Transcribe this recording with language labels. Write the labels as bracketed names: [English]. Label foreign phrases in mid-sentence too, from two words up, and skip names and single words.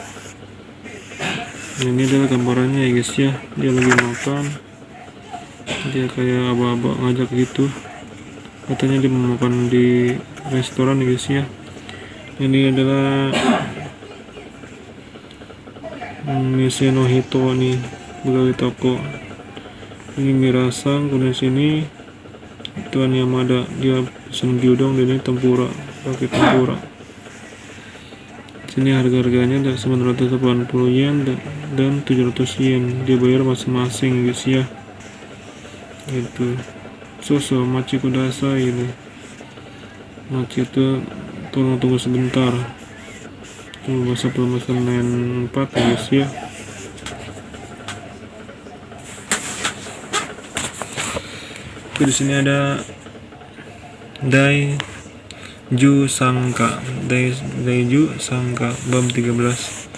[Indonesian] Ini adalah gambarannya ya guys ya, dia lagi makan, dia kayak aba-aba ngajak gitu, katanya dia mau makan di restoran ya guys ya. Ini adalah [Japanese] 店の人 [Indonesian] nih, pegawai toko. Ini Mirasang, kemudian sini Tuan Yamada, dia pesen gyudong dan ini tempura, pakai tempura. Sini harga-harganya ada 980 yen dan 700 yen. Dia bayar masing-masing guys ya. Gitu. [Japanese] そそ待ちください ini. [Indonesian] Machi itu tolong tunggu sebentar. Tunggu masa pemesan N4 ya guys ya. Di sini ada Daiju Sangka bam 13.